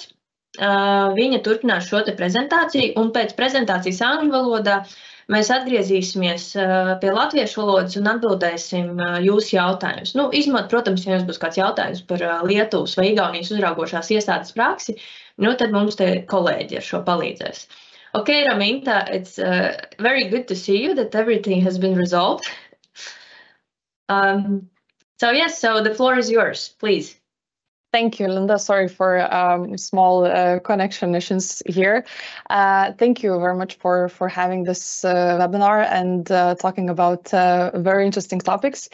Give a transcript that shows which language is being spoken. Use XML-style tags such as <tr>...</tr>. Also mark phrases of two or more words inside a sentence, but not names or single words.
<lv>Viņa turpinās šo te prezentāciju, un pēc prezentācijas angļu valodā mēs atgriezīsimies pie latviešu valodas un atbildēsim jūsu jautājumus. Izņemot, protams, ja jums būs kāds jautājums par Lietuvas vai Igaunijas uzraugošās iestādes praksi, tad mums te kolēģi ar šo palīdzēs.</lv> <en>Okay, Raminta, it's very good to see you that everything has been resolved. So the floor is yours, please. Thank you, Linda. Sorry for small connection issues here. Thank you very much for having this webinar and talking about very interesting topics.</en>